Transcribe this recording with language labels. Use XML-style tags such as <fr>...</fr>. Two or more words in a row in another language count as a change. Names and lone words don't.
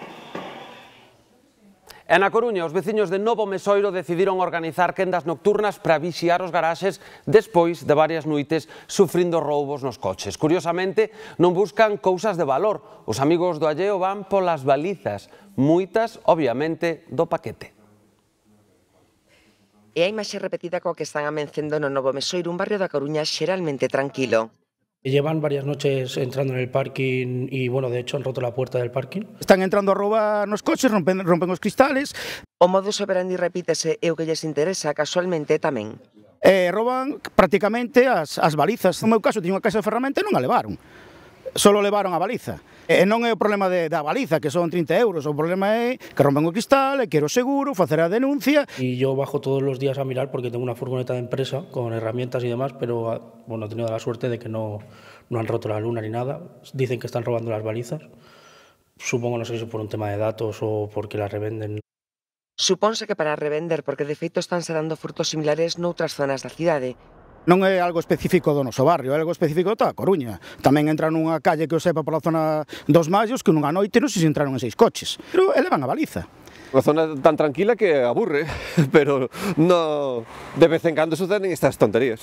<gl>E na Coruña, os veciños de Novo Mesoiro decidiron organizar quendas nocturnas para vixiar os garaxes despois de varias noites sufrindo roubos nos coches. Curiosamente, non buscan cousas de valor. Os amigos do alleo van polas balizas, moitas, obviamente, do paquete. E a imaxe repetida coa que están amencendo no Novo Mesoiro, un barrio da Coruña xeralmente tranquilo.</gl> <es>Llevan varias noches entrando en el parking y, bueno, de hecho han roto la puerta del parking.</es> <gl>Están entrando a roubar nos coches, rompen os cristales. O modus operandi repítese e o que lles interesa casualmente tamén. Roban prácticamente as balizas. No meu caso, tiño unha caixa de ferramenta e non a levaron. Solo levaron a baliza. E non é o problema da baliza, que son 30 euros, o problema é que rompen o cristal, e quero seguro, facer a denuncia.</gl> <es>Y yo bajo todos los días a mirar porque tengo una furgoneta de empresa con herramientas y demás, pero bueno, he tenido la suerte de que no han roto la luna ni nada. Dicen que están robando las balizas. Supongo, no sé si por un tema de datos o porque las revenden.</es> <gl>Supónse que para revender, porque de feito estánse dando furtos similares noutras zonas da cidade. Non é algo específico do noso barrio, é algo específico da Coruña. Tamén entran nunha calle que eu sepa pola zona dos Mallos, que nunha noite non sei se entraron en 6 coches, pero elevan a baliza. Unha zona tan tranquila que aburre, pero no, de vez en cando suceden estas tonterías.</gl>